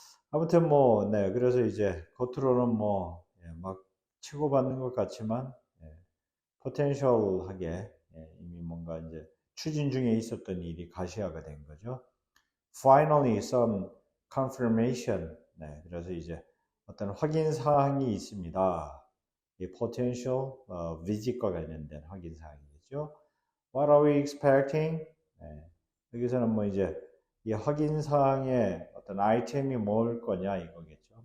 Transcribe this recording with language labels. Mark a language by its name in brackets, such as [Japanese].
[Korean] 아무튼 뭐, 그래서 이제 겉으로는 뭐, 막 치고받는 것 같지만, 포텐셜하게 이미 뭔가 이제 추진 중에 있었던 일이 가시화가 된 거죠. [English] Finally, some confirmation. [Korean] 그래서 이제 어떤 확인 사항이 있습니다. 이 [English] potential visit [Korean] 과 관련된 확인 사항이겠죠. [English] What are we expecting? [Korean] 여기서는 뭐 이제 이 확인 사항의 어떤 아이템이 뭘 거냐 이거겠죠.